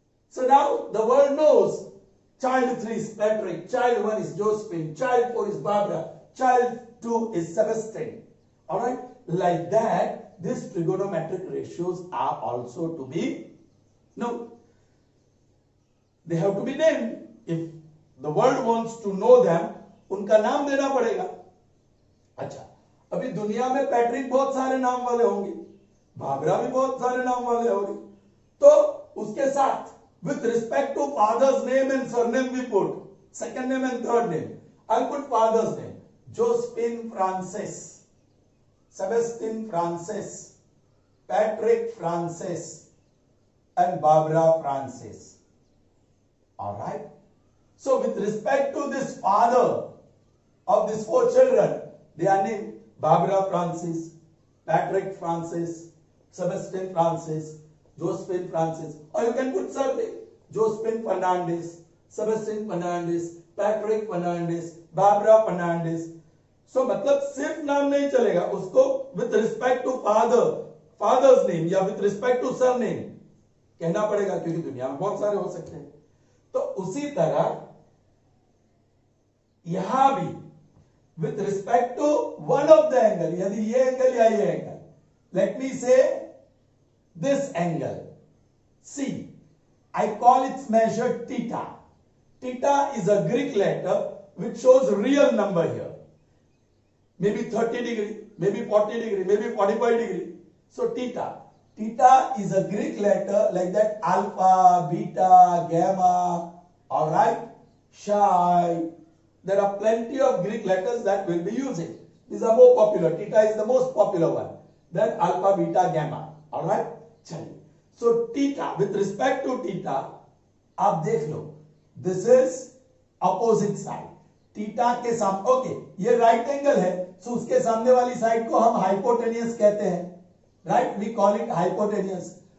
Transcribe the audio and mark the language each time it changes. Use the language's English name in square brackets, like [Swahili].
[English] So now the world knows child 3 is Patrick, child 1 is Josephine, child 4 is Barbara, child 2 is Sebastian. Alright? Like that, these trigonometric ratios are also to be known. They have to be named. If the world wants to know them, [Hindi] उनका नाम देना पड़ेगा. अच्छा, अभी दुनिया में Patrick बहुत सारे नाम वाले होंगे, बाबरा भी बहुत सारे नाम वाले होंगे, तो उसके साथ [English] with respect to father's name and surname we put second name and third name. I'll put father's name Josephine Francis, Sebastian Francis, Patrick Francis and Barbara Francis. Alright. So with respect to this father of these 4 children, they are named Barbara Francis, Patrick Francis, Sebastian Francis, Josephine Francis, or you can put surname Josephine Fernandez, Sebastian Fernandez, Patrick Fernandez, Barbara Fernandez. [Hindi] So मतलब सिर्फ नाम नहीं चलेगा, उसको [English] with respect to father's name [Hindi] या [English] with respect to surname [Hindi] कहना पड़ेगा, क्योंकि दुनिया में बहुत सारे हो सकते हैं. तो उसी तरह यहां भी [English] with respect to one of the angle, [Hindi] यदि ये एंगल या ये angle, [English] let me say this angle C, I call its measure theta. Theta is a Greek letter which shows real number here, maybe 30 degree, maybe 40 degree, maybe 45 degree. So theta. Theta is a Greek letter like that, alpha, beta, gamma, all right, psi. There are plenty of Greek letters that we'll be using. These are more popular. Theta is the most popular one. Then alpha, beta, gamma. All right? [Hindi] चलिए. [English] So theta, with respect to theta, [Hindi] आप देख लो. [English] This is opposite side. [Hindi] Theta के सामने, okay, ये right angle है, सो उसके सामने वाली साइड को हम हाइपोटेनियस कहते हैं, right, [English] We call it hypotenuse.